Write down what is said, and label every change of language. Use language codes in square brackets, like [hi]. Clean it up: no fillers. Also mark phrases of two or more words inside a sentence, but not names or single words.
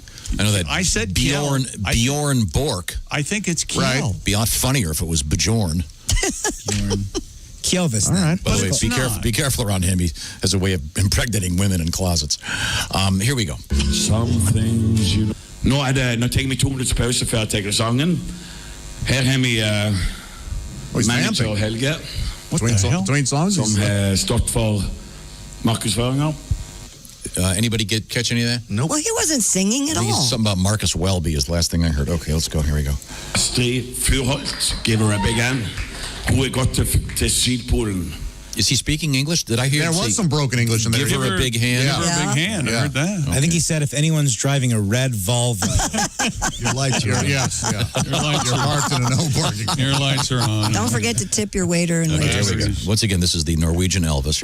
[en] I know that I said Bjorn Bork. I think it's Kjell. Right. Be a lot funnier if it was Bjorn. Kjelvis. All right. By the way, it's be not. careful. Be careful around him. He has a way of impregnating women in closets. Here we go. Some things you know. [no] Nå tar vi 2 minutters pause før jeg tar sangen. Her har vi manager [en] vamping. Helge, Between songs? [no] som har stått for markedsføringer. [en] Anybody catch any of that? Nope. Well, he wasn't singing at I think all. it's something about Marcus Welby is the last thing I heard. Okay, let's go. Here we go. Astrid Fyrholt, give her a big hand. [no] Hun gått til Sydpolen. [en] Is he speaking English? Did I hear There him was say, some broken English in there. give her a big hand? Give her a big hand. I heard that. I think he said if anyone's driving a red Volvo, Your lights are on. Yes, yeah. Your lights You're are parked in a no parking. Your lights are on. Don't forget to tip your waiter and Okay, here waitress. we go. Once again, this is the Norwegian Elvis.